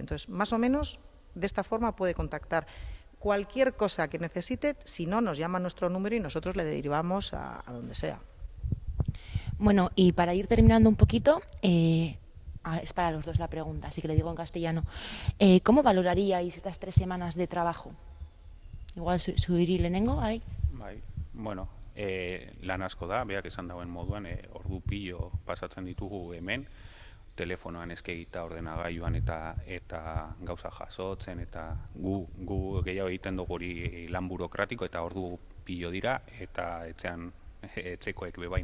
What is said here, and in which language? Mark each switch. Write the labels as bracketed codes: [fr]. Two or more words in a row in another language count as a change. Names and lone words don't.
[es] Entonces, más o menos, de esta forma puede contactar cualquier cosa que necesite, si no, nos llama a nuestro número y nosotros le derivamos a donde sea. Bueno, y para ir terminando un poquito, es para los dos la pregunta, así que le digo en castellano. ¿Cómo valoraríais estas 3 semanas de trabajo? [eu] Igual zuiri lehenengo, bai? Bai, bueno, lan asko da, beak esan dauen moduan, ordu pilo pasatzen ditugu hemen, telefonoan eskegita ordenagailuan eta gauza jasotzen, eta gu gehiago egiten dugu hori lan burokratiko, eta ordu pilo dira, eta etxekoek bebai